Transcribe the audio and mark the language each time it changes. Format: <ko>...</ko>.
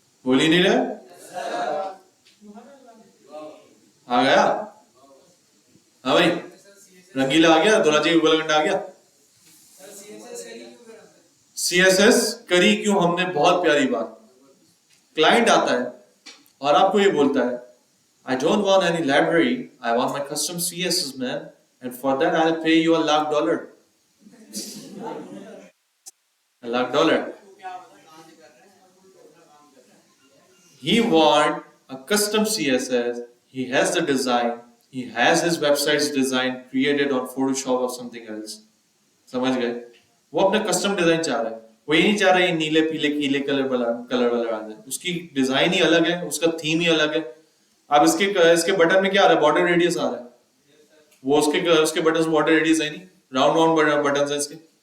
<hi>बोली नहीं रहा, आ गया? हाँ भाई, रंगीला आ गया, दुराजी गोलगंडा आ गया। CSS करी क्यों हमने? बहुत प्यारी बात। क्लाइंट आता है और आपको ये बोलता है</hi> <en>I don't want any library, I want my custom CSS man, and for that I'll pay you $1,00,000. $1,00,000. He want a custom CSS. He has the design. He has his website's design created on Photoshop or something else.</en> <hi>समझ गए? वो अपना custom design चाह रहा है। वो ये नहीं चाह रहा है नीले पीले कीले कलर वाला आ जाए। उसकी डिजाइन ही अलग है, उसका थीम ही अलग है। अब इसके बटन में क्या आ रहा है? बॉर्डर रेडियस आ रहा है। वो उसके बटन बॉर्डर रेडियस है नहीं, राउंड बटन है इसके।</hi>